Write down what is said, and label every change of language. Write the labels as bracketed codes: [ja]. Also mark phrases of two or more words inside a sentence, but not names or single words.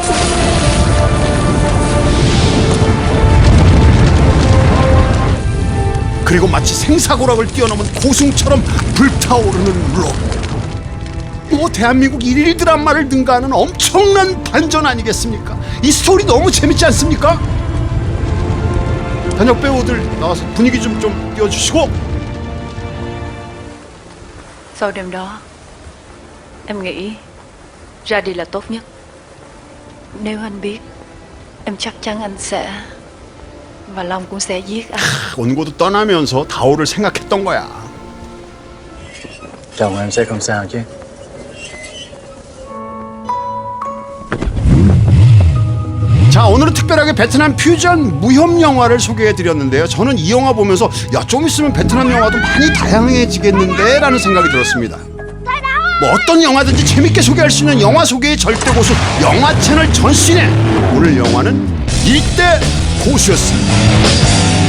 [ko] 그리고 마치 생사고락을 뛰어넘은 고승처럼 불타오르는 롭. 대한민국 1일 드라마를 능가하는 엄청난 반전 아니겠습니까? 이 스토리 너무 재밌지 않습니까? 단역 배우들 나와서 분위기 좀 띄워주시고. [vi] Sau đêm đó, em nghĩ ra đi là tốt nhất. Nếu anh biết, em chắc chắn anh sẽ và Long cũng sẽ giết anh. [ko] 온고도 떠나면서 다오를 생각했던 거야. [vi] Chồng em sẽ không sao chứ? [ko] 자, 오늘은 특별하게 베트남 퓨전 무협 영화를 소개해드렸는데요. 저는 이 영화 보면서 좀 있으면 베트남 영화도 많이 다양해지겠는데 라는 생각이 들었습니다. 뭐 어떤 영화든지 재밌게 소개할 수 있는 영화 소개의 절대 고수 영화 채널 전신에 오늘 영화는 일대 고수였습니다.